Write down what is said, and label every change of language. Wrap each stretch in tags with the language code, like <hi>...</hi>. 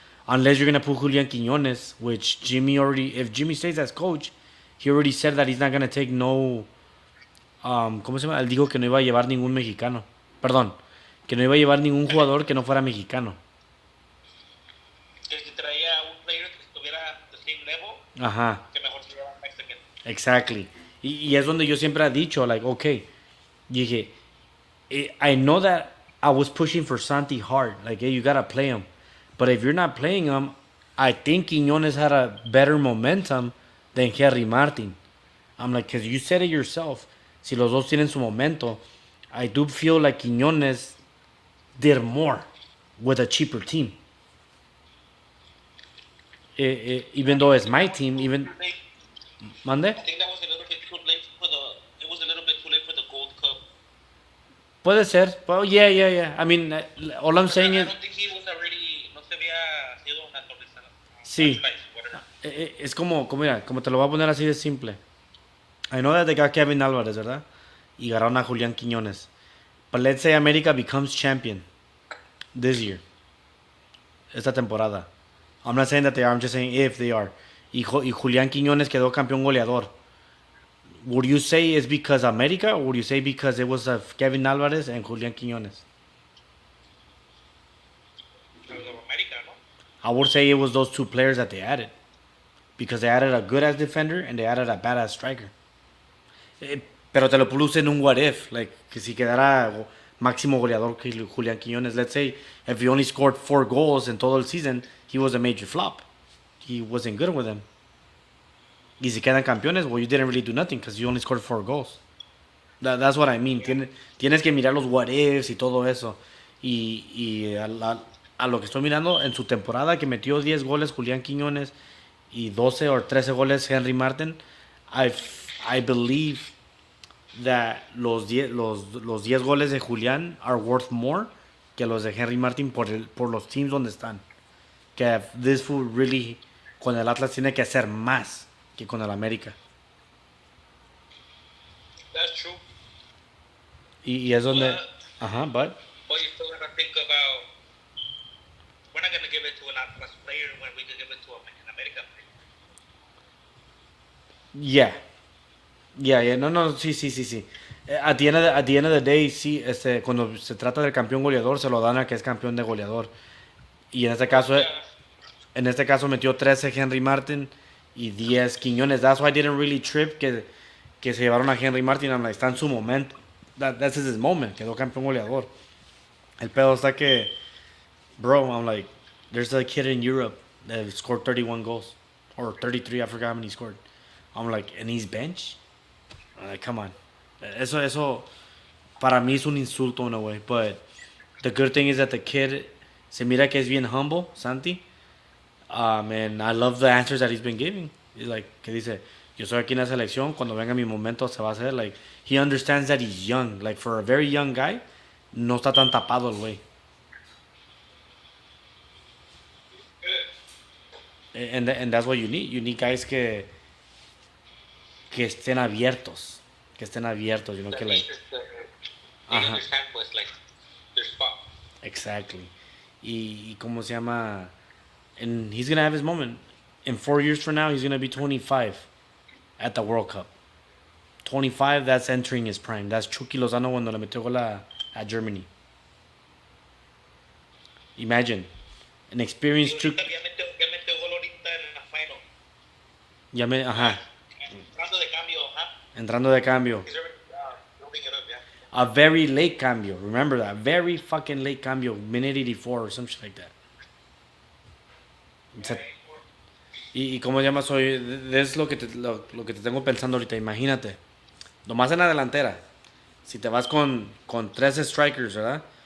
<en>Unless you're gonna put Julian Quiñones, which if Jimmy stays as coach, he already said that he's not gonna take no.</en> <es>¿Cómo se llama? Él dijo que no iba a llevar ningún mexicano. Perdón, que no iba a llevar ningún jugador que no fuera mexicano. Que si traía un player que estuviera</es> <en>the same level,</en> <es>Ajá. que mejor se llevara a México.</es> <en>Exactly.</en> <es>Y es donde yo siempre he dicho,</es> <en>like, okay, dije, I know that I was pushing for Santi hard. Like, hey, you gotta play him. But if you're not playing him, I think Quiñones had a better momentum than Henry Martin. I'm like, because you said it yourself.</en> <es>Si los dos tienen su momento,</es> <en>I do feel like Quiñones did more with a cheaper team. Even though it's my team, even Mande. I think that was a little bit too late for the. It was a little bit too late for the Gold Cup.</en> <es>Puede ser.</es> <en>Well, yeah. I mean, all I'm saying I is, don't think he was already.</en> <es>No se había sido naturalizado. sí.</es> <en>Whatever.</en> <es>Es mira, como te lo voy a poner así de simple.</es> <en>I know that they got Kevin Álvarez, ¿verdad?</en> <es>Y ganaron a Julián Quiñones.</es> <en>But let's say América becomes champion this year.</en> <es>Esta temporada.</es> <en>I'm not saying that they are, I'm just saying if they are.</en> <es>Y Julián Quiñones quedó campeón goleador.</es> <en>Would you say it's because América or would you say because it was Kevin Álvarez and Julián Quiñones?</en> <es>America, ¿no?</es> <en>I would say it was those two players that they added. Because they added a good ass defender and they added a bad ass striker.</en> <es>Pero te lo puse en un what if. Like, que si quedara máximo goleador que Julián Quiñones.</es> <en>Let's say if he only scored 4 goals in</en> <es>todo el</es> <en>season, he was a major flop. He wasn't good with them.</en> <es>Y si quedan campeones,</es> <en>well, you didn't really do nothing because you only scored 4 goals. That's what I mean.</en> <es>Tienes que mirar los what ifs y todo eso. Y a lo que estoy mirando, en su temporada que metió 10 goles Julián Quiñones y 12 o 13 goles Henry Martin,</es> <en>I believe that</en> <es>los 10 goles de Julián</es> <en>are worth more</en> <es>que los de Henry Martin por los teams donde están. Que</es> <en>this fool really</en> <es>con el Atlas tiene que hacer más que con el América.</es> <en>That's true.</en> <es>Y es donde... Ajá, but...</es> <en>But you still gotta think about. We're not gonna give it to an Atlas player when we could give it to an American player.</en> <es>Yeah. No, sí. At the end of the day, sí, cuando se trata del campeón goleador, se lo dan a que es campeón de goleador. Y en este caso metió 13 Henry Martin y 10 Quiñones.</es> <en>That's why I didn't really trip</en> <es>que se llevaron a Henry Martin.</es> <en>I'm like,</en> <es>está en su momento.</es> <en>That's his moment.</en> <es>Quedó campeón goleador. El pedo está que,</es> <en>bro, I'm like, there's a kid in Europe that scored 31 goals. Or 33, I forgot how many he scored. I'm like, and he's bench? I'm like, come on.</en> <es>Eso, para mí es un insulto</es> <en>in a way. But the good thing is that the kid</en> <es>se mira que es bien</es> <en>humble, Santi. And I love the answers that he's been giving. He's like,</en> <es>que dice, yo soy aquí en la selección, cuando venga mi momento se va a hacer.</es> <en>Like, he understands that he's young. Like, for a very young guy,</en> <es>no está tan tapado el güey.</es> <en>And that's what you need. You need guys</en> <es>que estén abiertos. Que estén abiertos,</es> <en>you know,</en> <es>que like...</es> <en>They understand, pues, like, their spot.</en> <es>Exactly. Y ¿cómo se llama?</es> <en>And he's gonna have his moment. In 4 years from now, he's gonna be 25 at the World Cup. 25, that's entering his prime.</en> <es>That's Chucky Lozano cuando le metió gol a Germany.</es> <en>Imagine. An experienced Chucky.</en> <es>Ya metió gol ahorita en la final. Ajá. Entrando de cambio, ajá. Entrando de cambio.</es> <en>He's already building it up, yeah. A very late cambio. Remember that. Very fucking late cambio. Minute 84 or some shit like that.</en> <es>Y cómo llamas hoy, es lo que te tengo pensando ahorita. Imagínate, nomás en la delantera, si te vas con 13 strikers, ¿verdad?</es>